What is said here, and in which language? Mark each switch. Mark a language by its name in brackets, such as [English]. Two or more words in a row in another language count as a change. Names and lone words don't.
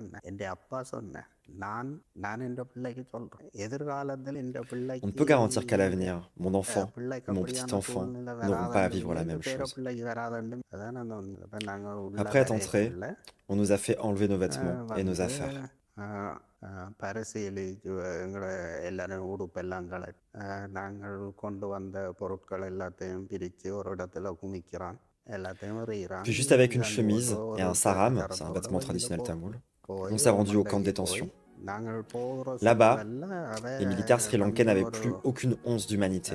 [French] On ne peut garantir qu'à l'avenir, mon enfant ou mon petit-enfant n'auront pas à vivre la même chose. Après être entrés, on nous a fait enlever nos vêtements et nos affaires. [Tamil] பரிசீலிச்சு எங்களை எல்லாரும் உடுப்பெல்லாம் நாங்கள் கொண்டு வந்த பொருட்கள் எல்லாத்தையும் பிரித்து ஒரு இடத்துல குமிக்கிறான் எல்லாத்தையும் எறிகிறான். [French] Puis juste avec une chemise et un saram, c'est un vêtement traditionnel tamoul, on s'est rendu au camp de détention. Là-bas, les militaires sri-lankais n'avaient plus aucune once d'humanité.